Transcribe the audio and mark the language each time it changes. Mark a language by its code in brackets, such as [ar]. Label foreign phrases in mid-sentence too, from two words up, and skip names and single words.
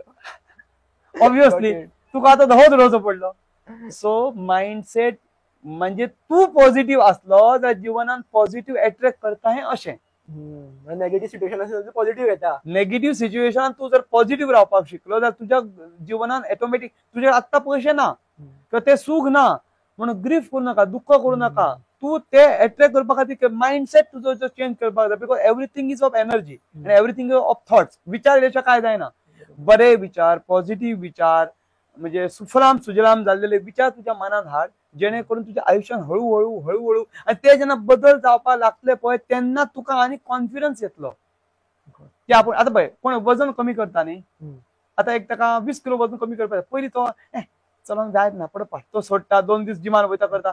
[kok] ऑब्वियसली तुका आता धवोच उडोवचो पडलो. सो माइंडसेट म्हणजे तू पॉझिटिव्ह असलो जाल्यार जिवनान पॉझिटिव्ह अट्रॅक्ट करता हें अशें. [en] negative situation [kok] असेल पॉझिटिव्ह येता. [en] negative situation [kok] तू जर पॉझिटिव्ह रावपाक शिकलो जाल्यार तुझ्या जिवनान ऑटोमॅटिक तुझे आत्ता पयशे ना किंवा ते सुख ना म्हणून ग्रीफ करू नका दुःख करू नका. तू ते अट्रॅक्ट करपा खातीर माइंडसेट तुजो चेंज करपाक जाय. [en] because everything is of energy आनी everything is of thoughts. [kok] विचार येल्याशिवाय काय जायना. बरे विचार पॉझिटिव्ह विचार म्हणजे सुफलाम सुजलाम जाल्लेले विचार तुझ्या मनात हाड जेणे करून तुझ्या आयुष्यात हळूहळू आणि ते जेन्ना बदल जावपाक लागतले पळय तेन्ना तुका आनी कॉन्फिडन्स येतलो की आपूण आतां पळय कोण वजन कमी करता न्ही आता एक ताका 20 किलो वजन कमी करपाक पयलीं तो चलोंक जायत ना पडपा तो सोडटा 2 दीस जिमान वयता करता.